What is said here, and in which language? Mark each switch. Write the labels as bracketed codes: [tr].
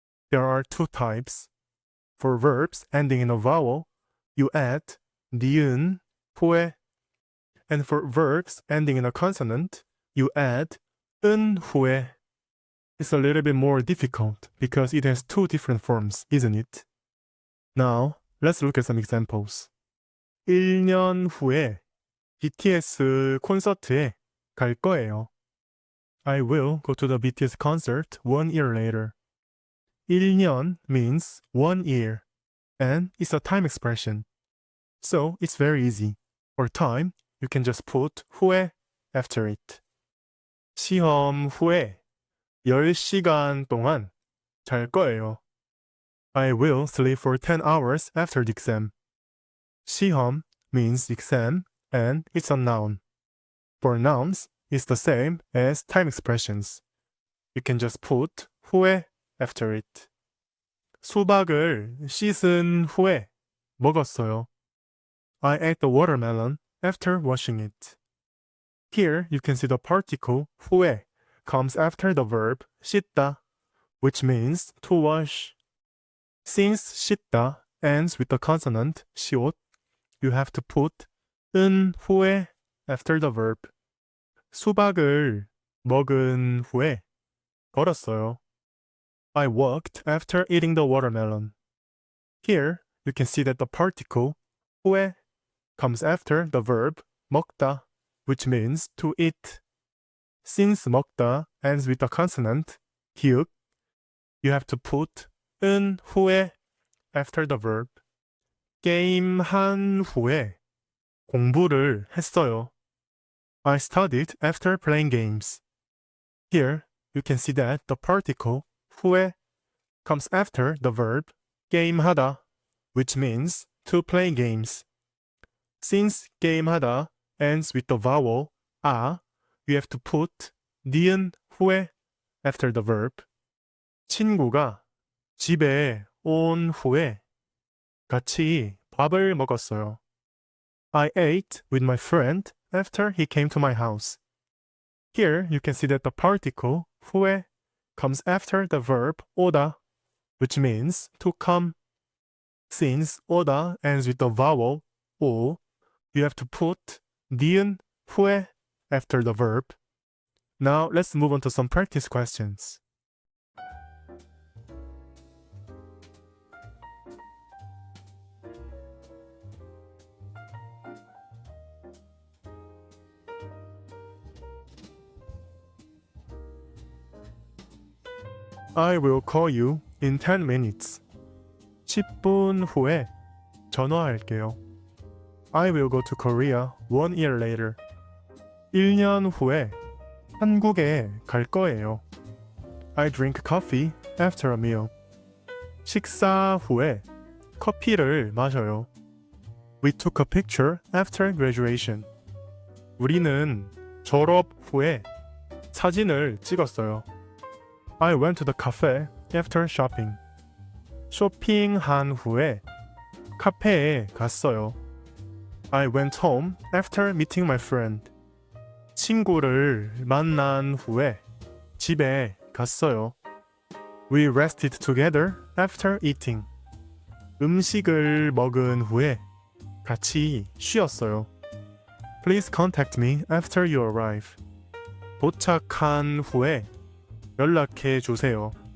[en] There are two types. For verbs ending in a vowel, you add [ko] 니은 후에. [en] And for verbs ending in a consonant, you add [ko] 은 후에. [en] It's a little bit more difficult because it has two different forms, isn't it? Now, let's look at some examples. [ko] 1년 후에 BTS 콘서트에 갈 거예요. [en] I will go to the BTS concert 1 year later. 1년 means 1 year, and it's a time expression. So it's very easy. For time, you can just put 후에 after it. [ko] 시험 후에 10시간 동안 잘 거예요. [en] I will sleep for 10 hours after the exam. 시험 means exam, and it's a noun. For nouns, it's the same as time expressions. You can just put 후에 after it. [ko] 수박을 씻은 후에 먹었어요. [en] I ate the watermelon after washing it. Here you can see the particle 후에 comes after the verb 씻다, which means to wash. Since 씻다 ends with the consonant 시옷, you have to put [ko] 은 후에 [en] after the verb. [ko] 수박을 먹은 후에 걸었어요. [en] I walked after eating the watermelon. Here, you can see that the particle 후에 comes after the verb 먹다, which means to eat. Since 먹다 ends with the consonant 히읗, you have to put [ko] 은 후에 [en] after the verb. [ko] 게임한 후에 공부를 했어요. [en] I studied after playing games. Here, you can see that the particle 후에 comes after the verb 게임하다, which means to play games. Since 게임하다 ends with the vowel 아, you have to put [ko] 니은 후에 [en] after the verb. [ko] 친구가 집에 온 후에 같이 밥을 먹었어요. [en] I ate with my friend after he came to my house. Here you can see that the particle 후에 comes after the verb 오다, which means to come. Since 오다 ends with the vowel 오, you have to put [ko] 니은 후에 [en] after the verb. Now let's move on to some practice questions. I will call you in 10 minutes. [ko] 10분 후에 전화할게요. [en] I will go to Korea 1 year later. [ko] 1년 후에 한국에 갈 거예요. [en] I drink coffee after a meal. [ko] 식사 후에 커피를 마셔요. [en] We took a picture after graduation. [ko] 우리는 졸업 후에 사진을 찍었어요. [en] I went to the cafe after shopping. [ko] 쇼핑한 후에 카페에 갔어요. [en] I went home after meeting my friend. [ko] 친구를 만난 후에 집에 갔어요. [en] We rested together after eating. [ko] 음식을 먹은 후에 같이 쉬었어요. [en] Please contact me after you arrive. [ko] 도착한 후에 연락해 주세요.